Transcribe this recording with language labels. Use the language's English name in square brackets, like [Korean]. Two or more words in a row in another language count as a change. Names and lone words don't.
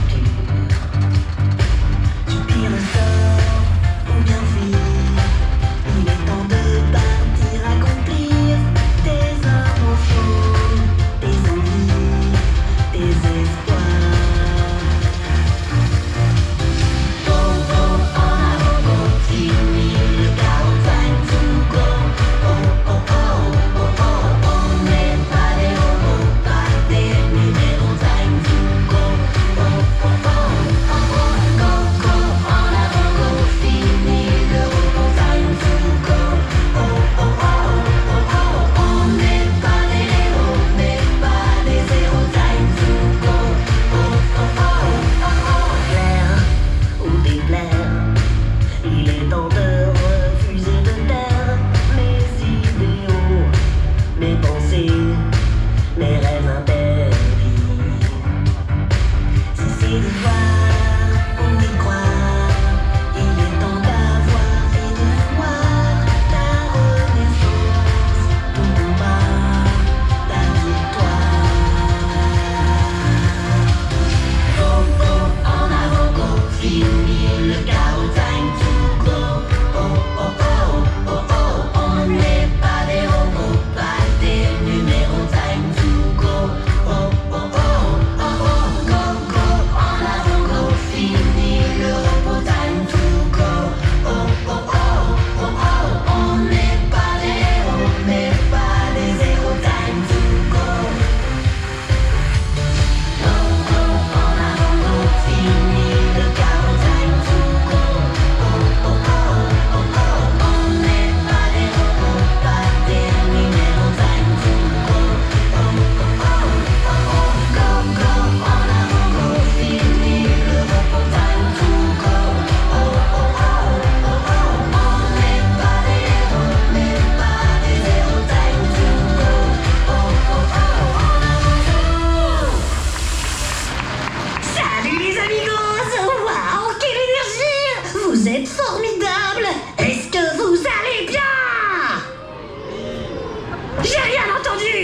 [French] Subir le sort ou bien fuir, il est temps de partir accomplir tes inventions, tes envies, tes espoirs. [English] Go, go, [French] en avant, continue, le chaos [English] time to go. [French] Oh, oh, oh, oh, oh, on n'est pas des robots, pas des numéros, [English] time to go. Oh, oh, oh, oh, oh, go, go, [French] en avant, go, fini le robot, [English] time to go. [French] Oh, oh, oh, oh, oh, on n'est pas des héros, mais pas des zéros, [English] time to go. [French] Oh, oh, oh, oh, oh, plaire ou déplaire, il est temps de refuser de taire mes idéaux, mes pensées, mes rêves interdits. Si c'est de voir ou d'y croire, il est temps d'avoir et de voir ta renaissance, ton combat, ta victoire. [English] Go, go, [French] en avant, go, finir le chaos, [English] time to go. [French] Oh, oh, oh, oh, oh, on n'est pas des robots, pas des numéros, [English] time to go. Oh, oh, oh, oh, oh, go, go, [French] en avant, go, finir le repos, [English] time to go. [French] Oh, oh, oh, oh, oh, on n'est pas des héros, mais pas des zéros, [English] time to go. Go, go, [French] en avant, go, finir le chaos, [English] time to go. [French] Oh, oh, oh, oh, oh, on n'est pas des robots, pas des numéros, [English] time to go. Oh, oh, oh, oh, oh, go, go, [French] en avant, go, finir le repos, [English] time to go. [French] Oh, oh, oh, oh, oh, on n'est pas des héros, mais pas des zéros, [English] time to go. [French] Oh, oh, oh, en avant, go. Salut les amigos! Waouh, quelle énergie! Vous êtes formidables! Est-ce que vous allez bien? J'ai rien entendu!